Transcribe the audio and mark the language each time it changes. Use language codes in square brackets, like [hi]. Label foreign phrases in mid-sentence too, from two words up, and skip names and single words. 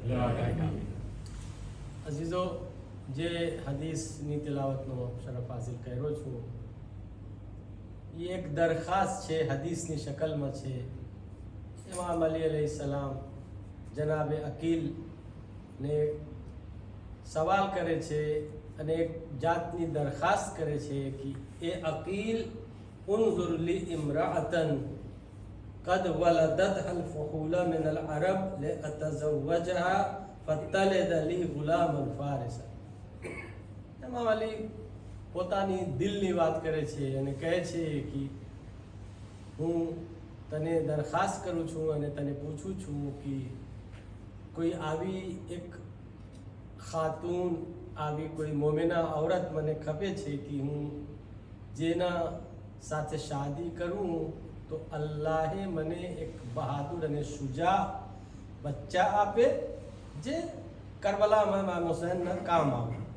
[gu] અઝીઝો, જે હદીસની તિલાવતનો શરફ હાસિલ કર્યો છું, એ એક દરખાસ્ત છે, હદીસની શકલમાં છે. ઇમામ અલી [ar] عليه السلام [gu] જનાબ અકીલને સવાલ કરે છે અને એક જાતની દરખાસ્ત કરે છે કે એ અકીલ [ar] انظر لی امرأة قد ولدتها الفحول من العرب لأتزوجها فتلد لی غلاما فارسا. [gu] ઇમામ અલી પોતાની દિલની વાત કરે છે અને કહે છે કે હું તને દરખાસ્ત કરું છું અને તને પૂછું છું કે કોઈ આવી એક ખાતૂન, આવી કોઈ મોમેના ઔરત મને ખપે છે કે હું જેના સાથે શાદી કરું તો અલ્લાહે મને એક બહાદુર અને શુજા બચ્ચા આપે જે કરબલામાં ઇમામ હુસૈનના કામ આવે.